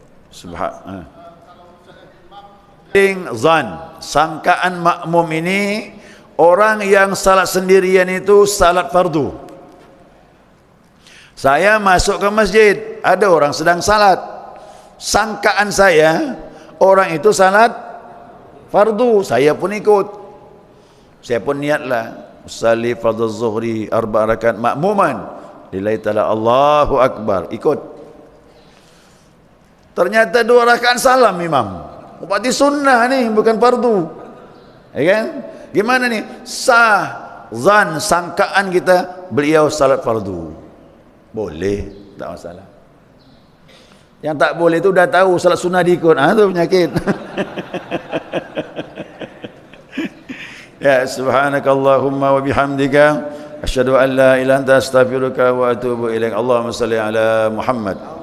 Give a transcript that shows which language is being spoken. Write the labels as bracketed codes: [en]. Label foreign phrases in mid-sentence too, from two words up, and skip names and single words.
[ms] Zan, sangkaan makmum ini, orang yang salat sendirian itu salat fardu. Saya masuk ke masjid, ada orang sedang salat. Sangkaan saya, orang itu salat fardu, saya pun ikut. Saya pun niatlah, [ar] أصلي فرض الظهر أربع ركعات مأموما لله تعالى الله أكبر, [ms] ikut. Ternyata 2 rakaat salam imam. Berarti sunnah ni, bukan fardu. Ya kan? Gimana ni? Sah zan, sangkaan kita beliau salat fardu. Boleh, tak masalah. Yang tak boleh tu dah tahu salat sunnah diikut. Tu penyakit. Ya, [ar] سبحانك اللهم وبحمدك أشهد أن لا إله إلا أنت أستغفرك وأتوب إليك. اللهم صل على محمد